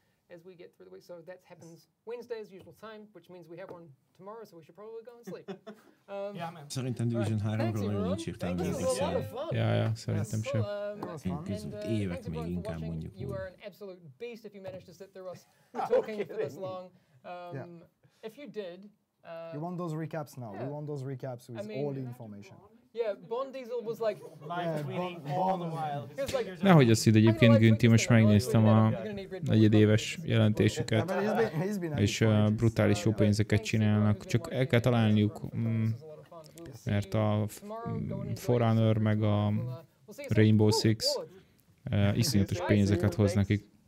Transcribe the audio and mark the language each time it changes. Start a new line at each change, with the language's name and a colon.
English: As we get through the week, so that happens Wednesday as usual time, which means we have one tomorrow, so we should probably go and sleep.
Hungarian: Szerintem Division 3-ról nagyon nincs értelme beszélni. Ja, szerintem sem. Évek még inkább mondjuk úgy.
English: You are an absolute beast if you managed to sit through us talking for this long. If you did, you want those recaps now. We want those recaps with all the information. Yeah, Bond Diesel was like live tweeting all the while.
Hungarian: Nehogy azt hidd, egyébként Günti, most megnéztem a negyedéves jelentésüket, és brutális jó pénzeket csinálnak, csak el kell találniuk, mert a Forerunner meg a Rainbow Six iszonyatos pénzeket hoz nekik.